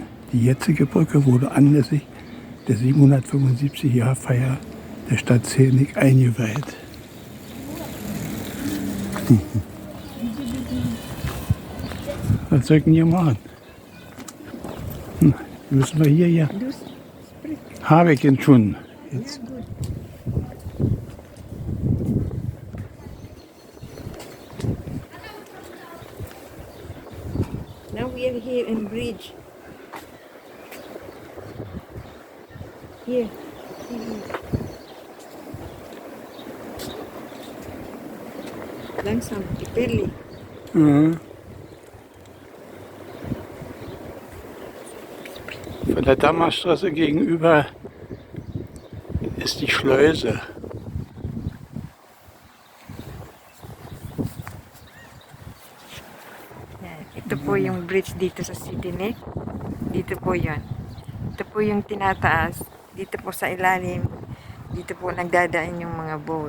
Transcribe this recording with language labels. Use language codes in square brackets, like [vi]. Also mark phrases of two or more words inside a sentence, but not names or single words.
[de] Die jetzige Brücke wurde anlässlich der 775-Jahr-Feier der Stadt Zelnik eingeweiht. Was soll ich denn hier machen? Müssen wir hier ja. Habe ich ihn schon. Jetzt. [en] Now we are here in bridge. Here. [de] Langsam, die Perli. Von der Dammerstraße gegenüber ist die Schleuse. [tl] Ito po yung bridge dito sa Sedinic. Dito po yun. Ito po yung tinataas. Dito po sa ilalim. Dito po nagdadaan yung mga boat.